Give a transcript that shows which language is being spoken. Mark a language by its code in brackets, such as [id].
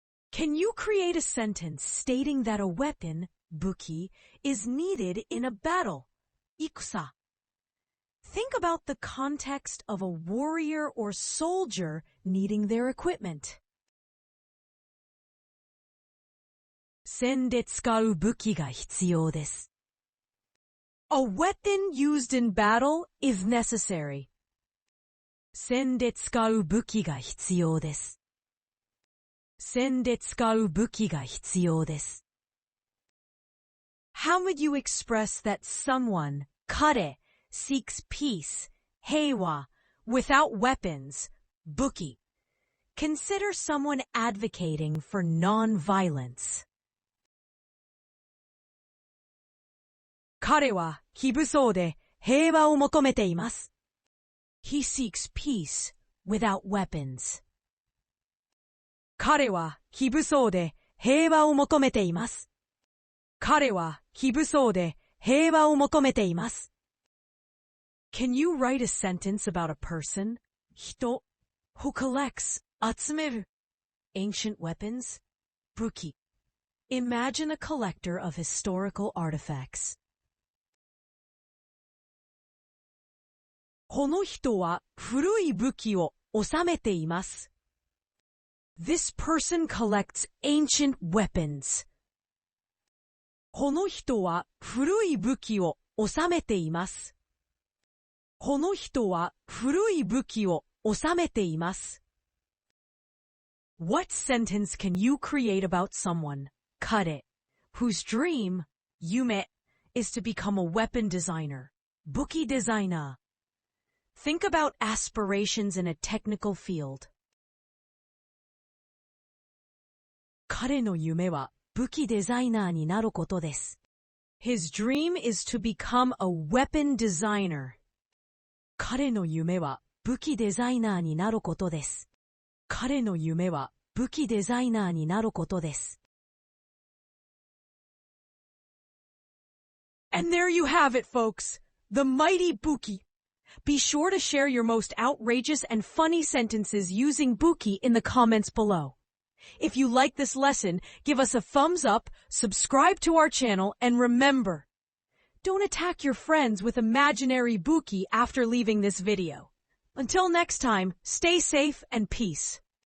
[en] Can you create a sentence stating that a weapon, buki, is needed in a battle, ikusa? Think about the context of a warrior or soldier needing their equipment. [ja] 戦で使う武器が必要です. [en] A weapon used in battle is necessary. [ja] 戦で使う武器が必要です.戦で使う武器が必要です. [en] How would you express that someone, kare, seeks peace, heiwa, without weapons, buki? Consider someone advocating for non-violence. [ja] 彼は非武装で平和を求めています. [en] He seeks peace without weapons. [ja] 彼は非武装で平和を求めています. 彼は非武装で平和を求めています. [en] Can you write a sentence about a person, 人, who collects, 集める, ancient weapons, 武器? Imagine a collector of historical artifacts. [ja] この人は古い武器を収めています。 [en] This person collects ancient weapons. [ja] この人は古い武器を収めています。この人は古い武器を収めています。 [en] What sentence can you create about someone, kare, whose dream, yume, is to become a weapon designer, buki designer? Think about aspirations in a technical field. [ja] 彼の夢は武器デザイナーになることです。 [en] His dream is to become a weapon designer. [ja] 彼の夢は武器デザイナーになることです。彼の夢は武器デザイナーになることです。 [en] And there you have it, folks. The mighty buki. Be sure to share your most outrageous and funny sentences using buki in the comments below. If you like this lesson, give us a thumbs up, subscribe to our channel, and remember, don't attack your friends with imaginary buki after leaving this video. Until next time, stay safe and peace.